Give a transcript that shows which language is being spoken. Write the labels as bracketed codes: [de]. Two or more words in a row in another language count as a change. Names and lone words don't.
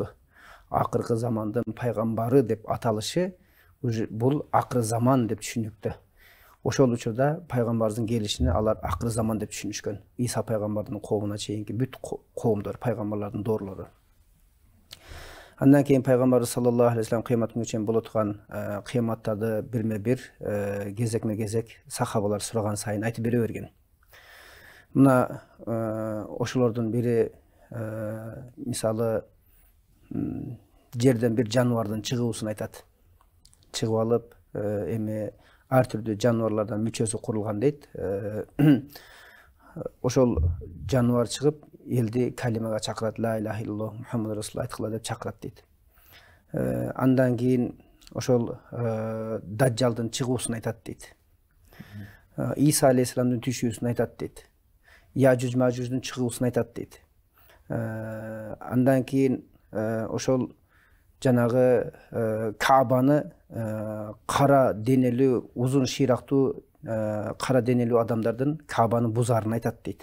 [ky] Акыркы замандын пайгамбары деп аталышы бул акыры заман деп түшүнүктө. Ошол учурда пайгамбарыбыздын келишини алар акыры заман деп түшүнүшкөн. Иса пайгамбардын коомуна чейинки бүт коомдор, пайгамбарлардын доорлору. Андан кийин пайгамбарыбыз [ar] صلى الله عليه وسلم [ky] кыямат күнүнө чейин боло турган кыяматтарды бирме-бир кезекме-кезек сахабалар сураган сайын айтып бере берген. Мына ошолордун бири мисалы жерден бир жаныбардын чыгуусун айтат. Чыгып алып, эми ар түрдүү жаныбарлардан мүчөсү курулган дейт. Ошол жаныбар чыгып, элди калимага чакырат, [ar] لا إله إلا الله محمد رسول الله [ky] айткыла деп чакырат дейт. Андан кийин ошол Даджалдын чыгуусун айтат дейт. Иса алейхиссаламдын түшүүсүн айтат дейт. Яжуж Мажуждун чыгуусун айтат дейт. Андан кийин ошол жанагы Каабаны кара денелүү, узун шыйрактуу кара денелүү адамдардын Каабаны бузарын айтат дейт.